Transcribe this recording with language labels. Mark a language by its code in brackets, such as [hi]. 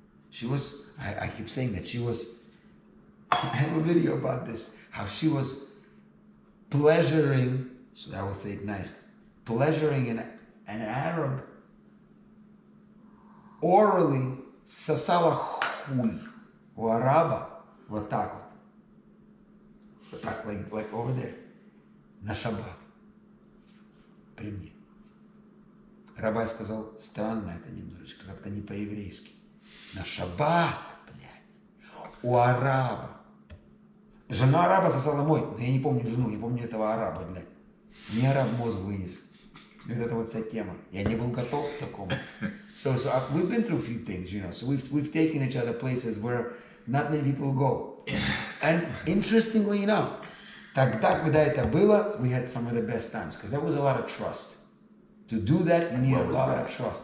[en] She was, I keep saying that she was, I have a video about this, how she was pleasuring, so I will say it nice, pleasuring an Arab orally, [ru] сосала хуй у араба, вот так вот. Вот так, [en] like over there, [ru] на шаббат, при мне. Рабай сказал, странно это немножечко, как-то не по-еврейски. На шаббат, блядь, у араба. Жена араба сосала мой. Но я не помню жену, я помню этого араба, блядь. Мне араб мозг вынес. Вот это вот вся тема. Я не был готов к такому. [en] So we've been through a few things, you know. So we've taken each other places where not many people go. And interestingly enough, [ru] тогда, когда это было, [en] we had some of the best times. Because there was a lot of trust. To do that, you need a lot of trust.